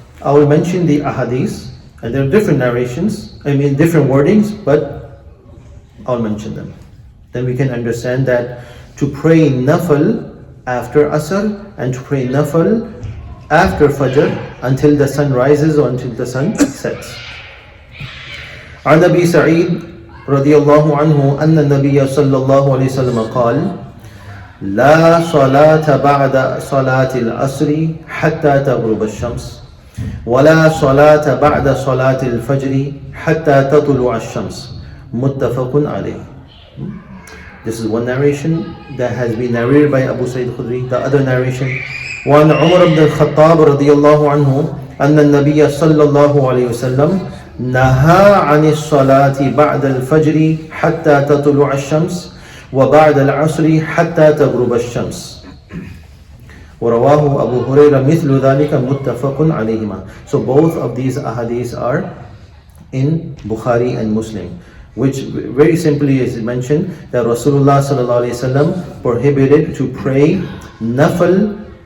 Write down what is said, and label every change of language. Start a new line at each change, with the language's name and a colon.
English: I will mention the ahadith, and there are different narrations, different wordings, but I'll mention them. Then we can understand that to pray nafil after Asr and to pray nafil after Fajr until the sun rises or until the sun sets.
Arabic: عن أبي سعيد رضي الله عنه أن النبي صلى الله عليه وسلم قال لا صلاة بعد صلاة العصر حتى تغرب الشمس ولا صلاة بعد صلاة الفجر حتى تطلع الشمس متفق عليه.
English: This is one narration that has been narrated by Abu Sa'id Khudri. The other narration,
Arabic: وعن عمر بن الخطاب رضي الله عنه أن النبي صلى الله عليه وسلم نهى عن الصلاة بعد الفجر حتى تطلع الشمس وبعد العصر حتى تغرب الشمس. ورواه أبو هريرة مثل ذلك متفق عليهما.
English: So both of these ahadith are in Bukhari and Muslim, which very simply is mentioned that Rasulullah sallallahu alaihi wasallam prohibited to pray nafal.